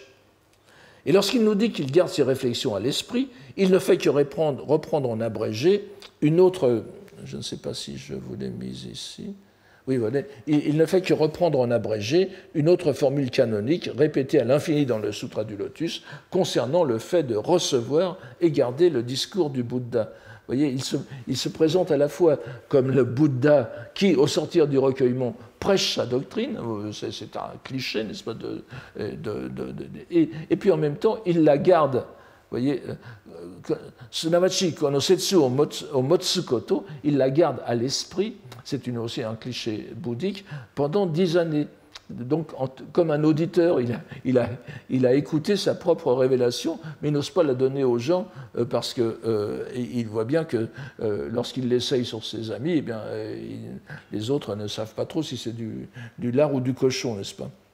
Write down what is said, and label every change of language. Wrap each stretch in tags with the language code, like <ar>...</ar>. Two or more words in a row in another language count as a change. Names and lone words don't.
<fr>Et lorsqu'il nous dit qu'il garde ses réflexions à l'esprit, il ne fait que reprendre en abrégé une autre, je ne sais pas si je vous l'ai mise ici, oui, voilà, il ne fait que reprendre en abrégé une autre formule canonique répétée à l'infini dans le Sutra du Lotus concernant le fait de recevoir et garder le discours du Bouddha. Vous voyez, il se présente à la fois comme le Bouddha qui, au sortir du recueillement, prêche sa doctrine, c'est un cliché, n'est-ce pas, et puis en même temps, il la garde. Vous voyez,</fr> <ja>すなわちこの説を持つこと,</ja> <fr>il la garde à l'esprit, c'est aussi un cliché bouddhique, pendant 10 années. Donc, comme un auditeur, il a écouté sa propre révélation, mais il n'ose pas la donner aux gens parce qu'il voit bien que lorsqu'il l'essaye sur ses amis, eh bien, les autres ne savent pas trop si c'est du lard ou du cochon, n'est-ce pas?</fr>